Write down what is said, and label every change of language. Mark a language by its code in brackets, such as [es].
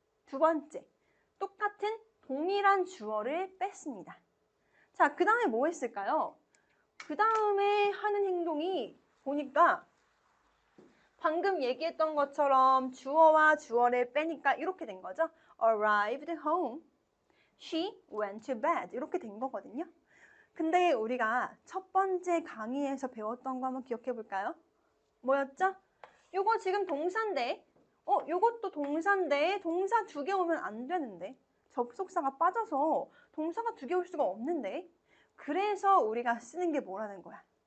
[ko] 두 번째 똑같은 동일한 주어를 뺐습니다. 자, 그 다음에 뭐 했을까요? 그 다음에 하는 행동이 보니까 방금 얘기했던 것처럼 주어와 주어를 빼니까 이렇게 된 거죠. [en] Arrived home, she went to bed [ko] 이렇게 된 거거든요. 근데 우리가 첫 번째 강의에서 배웠던 거 한번 기억해 볼까요? 뭐였죠? 요거 지금 동사인데 요것도 동사인데 동사 두 개 오면 안 되는데 접속사가 빠져서 동사가 두 개 올 수가 없는데 그래서 우리가 쓰는 게 뭐라는 거야?